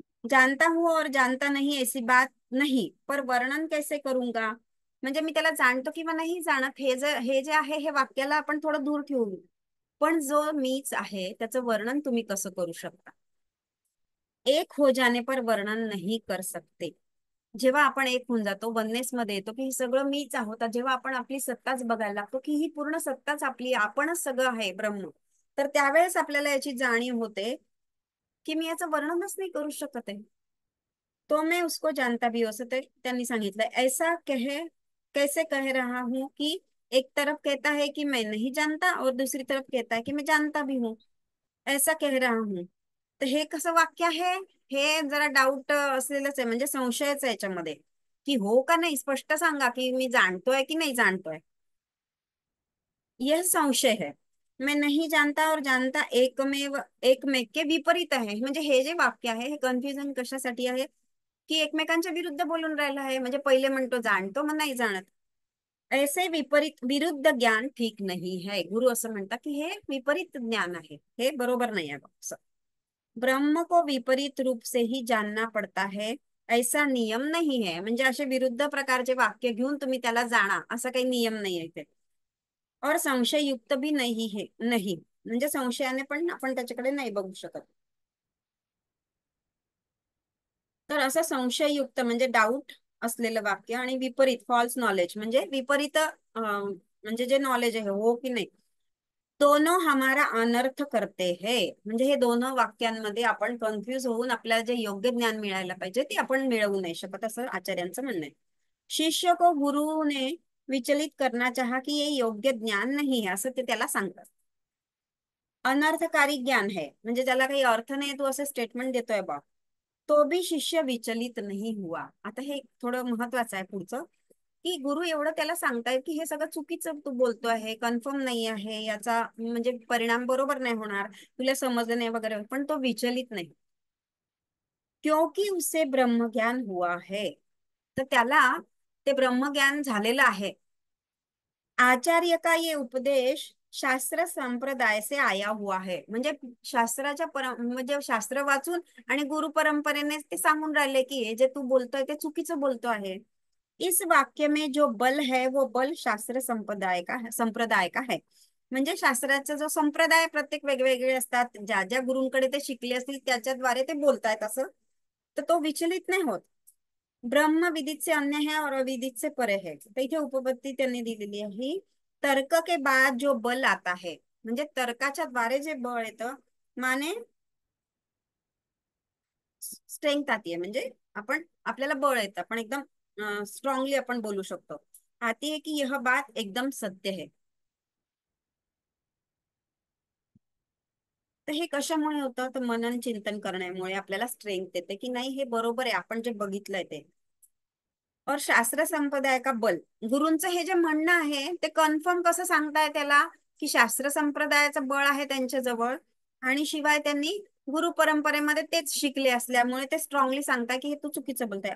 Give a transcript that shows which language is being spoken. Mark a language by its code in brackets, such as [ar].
[hi] जानता हूं और जानता नहीं ऐसी बात नहीं, पर वर्णन कैसे करूंगा, [mr] म्हणजे मी त्याला जाणतो किंवा नाही जाणत हे जे आहे हे वाक्याला आपण थोडं दूर ठेवू, पण जो मीच आहे त्याचं वर्णन तुम्ही कसं करू शकता. [hi] एक हो जाने पर वर्णन नहीं कर सकते. [mr] जेव्हा आपण एक होऊन जातो, वननेस मध्ये येतो की हे सगळं मीच आहोत, जेव्हा आपण आपली सत्ताच बघायला लागतो की ही पूर्ण सत्ताच आपली, आपणच सगळं आहे ब्रह्म, तर त्यावेळेस आपल्याला याची जाणीव होते की मी याचं वर्णनच नाही करू शकत आहे. [hi] तो मैं उसको जानता भी हो, [mr] असं त्यांनी सांगितलं. [hi] ऐसा कैसे कह रहा हूं कि एक तरफ कहता है कि मैं नहीं जानता और दूसरी तरफ कहता है कि मैं जानता भी हूँ, ऐसा कह रहा हूँ. [mr] तर हे कसं वाक्य आहे? हे जरा डाऊट असलेलंच आहे, म्हणजे संशयच आहे याच्यामध्ये, की हो का नाही, स्पष्ट सांगा की मी जाणतोय की नाही जाणतोय. [hi] यह संशय है. मैं नहीं जानता और जानता एकमेक के विपरीत आहे. [mr] म्हणजे हे जे वाक्य आहे हे कन्फ्युजन कशासाठी आहे, की एकमेकांच्या विरुद्ध बोलून राहिला आहे. म्हणजे पहिले म्हणतो जाणतो, मग नाही जाणत. [hi] ऐसे विपरीत विरुद्ध ज्ञान ठीक नाही है. [mr] गुरु असं म्हणतात की हे विपरीत ज्ञान आहे, हे बरोबर नाही आहे असं. [hi] ब्रह्म को विपरीत रूप से ही जानना पड़ता है, ऐसा नियम नहीं है. [mr] म्हणजे असे विरुद्ध प्रकारचे वाक्य घेऊन तुम्ही त्याला जाणा, असा काही नियम नाही आहे ते. [hi] और संशय युक्त भी नहीं है, नहीं [mr] म्हणजे संशयाने पण आपण त्याच्याकडे नाही बघू शकत. तर असं संशययुक्त म्हणजे डाऊट असलेलं वाक्य, आणि विपरीत फॉल्स नॉलेज म्हणजे विपरीत म्हणजे जे नॉलेज आहे हो की नाही, [hi] दोनों हमारा अनर्थ करते हैं. [mr] म्हणजे हे दोनों वाक्यांमध्ये आपण कन्फ्युज होऊन आपल्याला जे योग्य ज्ञान मिळायला पाहिजे ते आपण मिळवू नाही शकत, असं आचार्यांचं म्हणणं आहे. [hi] शिष्य को गुरु ने विचलित करना चाहा कि ये योग्य ज्ञान नहीं है, [mr] असं ते त्याला सांगतात. [hi] अनर्थकारी ज्ञान है [mr] म्हणजे ज्याला काही अर्थ नाही, तू असं स्टेटमेंट देतोय बा. [hi] तो भी शिष्य विचलित नहीं हुआ. [mr] आता हे थोडं महत्वाचं आहे पुढचं, की गुरु एवढं त्याला सांगतायत की हे सगळं चुकीचं तू बोलतो आहे, कन्फर्म नाही आहे, याचा म्हणजे परिणाम बरोबर नाही होणार, तुला समजलं नाही वगैरे, पण तो विचलित नाही. [hi] क्योंकि उसे ब्रह्मज्ञान हुआ है. [mr] तर त्याला ते ब्रह्मज्ञान झालेलं आहे. [hi] आचार्य का ये उपदेश शास्त्र संप्रदाय से आया हुआ है. [mr] म्हणजे शास्त्राच्या म्हणजे शास्त्र वाचून आणि गुरु परंपरेने ते सांगून राहिले की हे जे तू बोलतोय ते चुकीचं बोलतो आहे. [hi] इस वाक्य में जो बल है वो बल शास्त्र संप्रदाय का है. [mr] म्हणजे शास्त्राचा जो संप्रदाय प्रत्येक वेगवेगळे असतात, ज्या ज्या गुरूंकडे ते शिकले असतील त्याच्याद्वारे ते बोलतायत असं, तर तो विचलित नाही होत. [hi] ब्रह्म विदित से अन्य है और अविदित से परे है. [mr] तर इथे उपपत्ती त्यांनी दिलेली आहे. [hi] तर्क के बाद जो बल आता है, [mr] म्हणजे तर्काच्या द्वारे जे बळ येतं, [hi] माने स्ट्रेंथ आती है, [mr] म्हणजे आपण आपल्याला बळ येतं, आपण एकदम स्ट्रॉंगली आपण बोलू शकतो. [hi] आती है की यह बात एकदम सत्य है. [mr] तर हे कशामुळे होतं, तर मनन चिंतन करण्यामुळे आपल्याला स्ट्रेंथ येते की नाही हे बरोबर आहे, आपण जे बघितलंय ते. [hi] और शास्त्र संप्रदाय का बल, [mr] गुरूंचं हे जे म्हणणं आहे ते कन्फर्म कसं सांगताय त्याला, की शास्त्र संप्रदायाचं बळ आहे त्यांच्या जवळ, आणि शिवाय त्यांनी गुरु परंपरेमध्ये तेच शिकले असल्यामुळे ते स्ट्रॉंगली सांगताय की हे तू चुकीचं बोलताय.